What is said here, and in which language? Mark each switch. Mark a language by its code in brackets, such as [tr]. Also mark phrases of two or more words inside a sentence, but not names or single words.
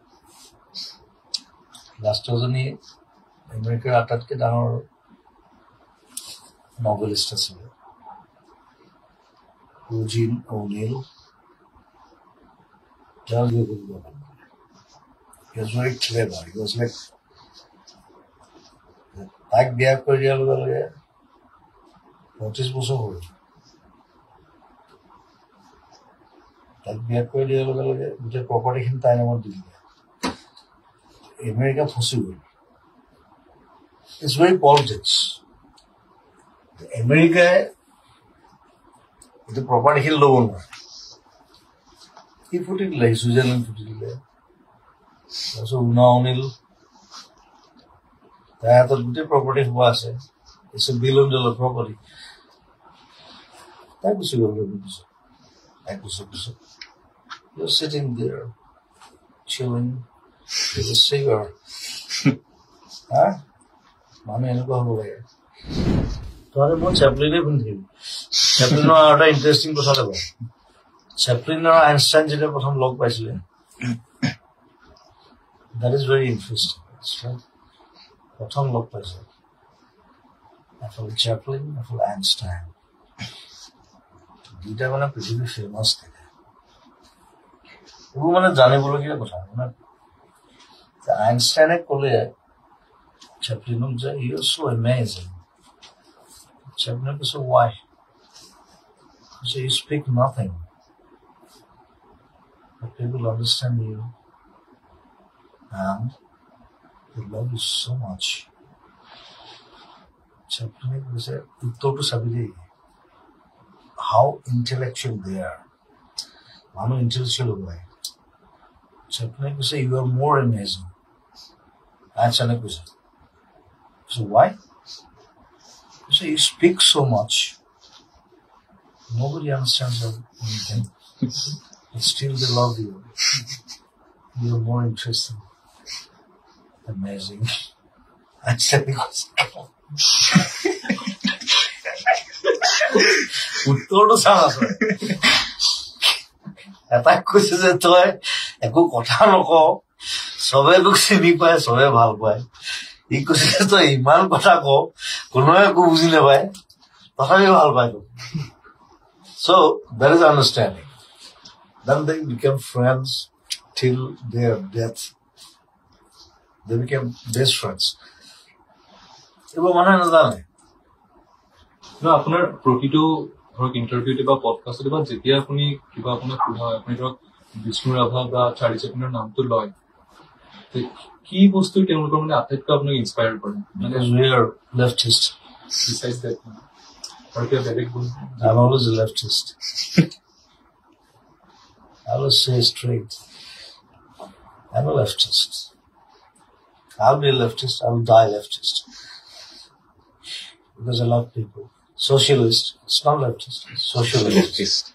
[en] Last was any American attack down novelist. Eugene O'Neill. He was very clever. He was like [as] তাক বিয়া কৰি দিয়াৰ লগে লগে 25 বছৰ হ'ল। তাক বিয়া কৰি দিয়াৰ লগে লগে গোটেই প্ৰপাৰ্টিখিনি তাইৰ নামত দি দিলে। আমেৰিকা ফচি গ'ল। [en] It's very politics. [as] আমেৰিকাই এইটো প্ৰপাৰ্টিখিনি ল'ব নোৱাৰে। সি ফুটি দিলে, ছুইজাৰলেণ্ড ফুটি দিলে। তাৰপিছত উনা অনিল তাই গোটেই প্ৰপাৰ্টি হোৱা আছে। [en] It's a $1 billion property. [as] তাই গুচি গ'ল। [en] You're sitting there, chilling with a cigarette. [as] মানুহ এনেকুৱা হ'ব লাগে। তহঁতে মই চেপলিনে পিন্ধিম। চেপলিনৰ আৰু এটা ইণ্টাৰেষ্টিং কথা ক'ব। চেপলিন আৰু আইনষ্টাইন যেতিয়া প্ৰথম লগ পাইছিলে, [en] that is very interesting. [as] প্ৰথম লগ পাইছে এফল চেপলিন, এফল আইনষ্টাইন, দুইটা মানে পৃথিৱীৰ ফেমাছ থাকে। এইবোৰ মানে জানিবলগীয়া কথা। মানে আইনষ্টাইনে ক'লে চেপলিনক যে [en] he was so amazing. [as] চেপলিনে কৈছে why? [en] কৈছে you speak nothing, but people understand you and they love you so much. [as] Chaplain কৈছে উত্তৰটো চাবি দেই, [en] how intellectual they are. [as] মানুহ intellectual হ'ব লাগে। [en] Chaplain কৈছে you are more amazing. [as] আইনষ্টাইনে কৈছে [en] so why? কৈছে you speak so much. Nobody understands anything. But still they love you. You are more interesting. [as] Amazing. Einstein কৈছে উত্তৰটো চাওঁ এটা কৈছে যে তই একো কথা নকওঁ, চবে তোক চিনি পায়, চবে ভাল পায়। ই কৈছে যে তই ইমান কথা কওঁ, কোনোৱে একো বুজি নাপায়, তথাপি ভাল পায় তোক। [en] So that is understanding. Then they became friends till their death. They became best friends. [as] এইবোৰ মানুহে নাজানে। আপোনাৰ প্ৰতিটো ধৰক ইণ্টাৰভিউতে বা পডকাষ্টতে বা যেতিয়া আপুনি কিবা আপোনাক সোধা হয়, আপুনি ধৰক বিষ্ণু ৰাভা বা চাৰ্লি চেপলিনৰ নামটো লয়, কি বস্তু তেওঁলোকৰ মানে আটাইতকৈ আপোনাক ইনস্পায়াৰ কৰে? মানে [en] we are leftist. Besides that, or [as] কিবা বেলেগ গুণ? [en] I'm always a leftist. I always say straight. I'm a leftist. I'll be a leftist. I'll die leftist. Because I love people. Socialist. It's not leftist. It's socialist.